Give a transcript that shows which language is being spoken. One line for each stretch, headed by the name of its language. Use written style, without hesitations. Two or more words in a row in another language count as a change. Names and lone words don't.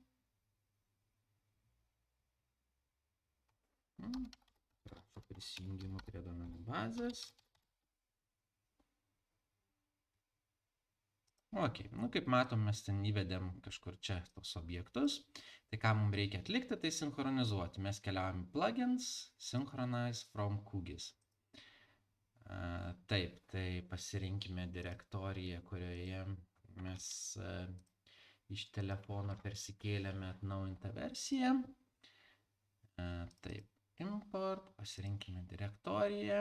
Lithuanian: Prašau prisijungimų prie duomenų bazės. Ok, kaip matom, mes ten įvedėm kažkur čia tos objektus. Tai ką mums reikia atlikti, tai sinchronizuoti. Mes keliaujam plugins,
English: synchronize from QGIS.
Lithuanian: Taip, tai pasirinkime direktoriją, kurioje mes iš telefono persikėlėme atnaujintą versiją. Taip, import, pasirinkime direktoriją.